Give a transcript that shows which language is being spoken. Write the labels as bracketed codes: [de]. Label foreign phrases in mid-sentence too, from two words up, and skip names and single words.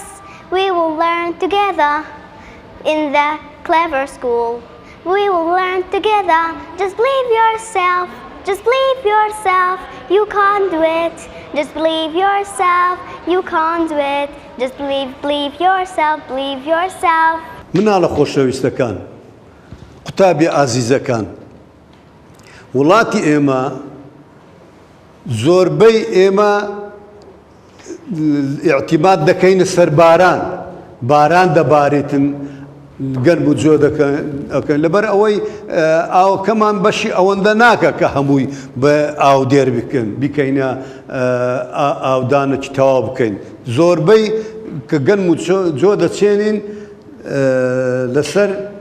[en] We will learn together in the Clever School. We will learn together. Just believe yourself. Just believe yourself. You can't do it. Just believe yourself. You can't do it. Just believe yourself. Believe yourself. [ckb] مناڵە خۆشەویستەکان قوتابی ئازیزەکان وڵاتی ئێمە زۆربەی ئێمە ئیعتیماد دەکەینە سەر باران دەبارێتن گەرم و جۆ دەکەن لەبەر ئەوەی ئاوەکەمان بەشی ئەوەندە ناکە کە هەمووی بە ئاو دێر بیکەینە ئاودانێکی تەواو بکەین زۆربەی کە گەرم و جۆ دەچێنین لەسەر